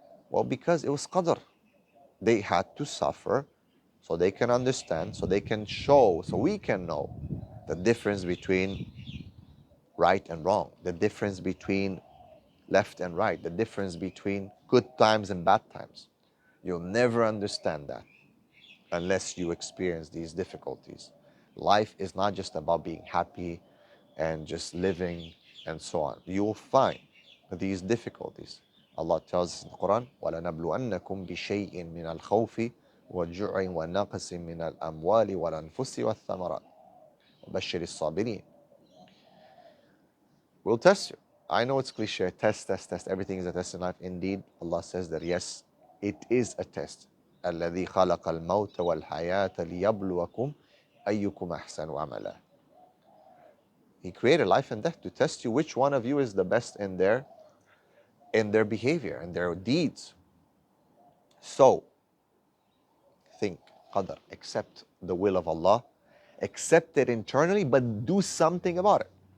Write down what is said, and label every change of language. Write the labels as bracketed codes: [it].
[en] Well, because it was qadr. They had to suffer so they can understand, so they can show, so we can know the difference between right and wrong, the difference between left and right, the difference between good times and bad times. You'll never understand that unless you experience these difficulties. Life is not just about being happy and just living and so on. You will find these difficulties. Allah tells us in the Quran, [ar] وَلَنَبْلُوَنَّكُمْ بِشَيْءٍ مِّنَ الْخَوْفِ وَالْجُوعِ وَالنَّقْصِ مِنَ الْأَمْوَالِ وَالْأَنفُسِ وَالثَّمَرَاتِ وَبَشِّرِ الصَّابِرِينَ. [en] We'll test you. I know it's cliche, test, test, test. Everything is a test in life. Indeed, Allah says that yes, it is a test. [ar] الذي خلق الموت والحياة ليبلوكم أيكم أحسن عملا. [en] He created life and death to test you which one of you is the best in their behavior and their deeds. So think, qadr, accept the will of Allah, accept it internally, but do something about it.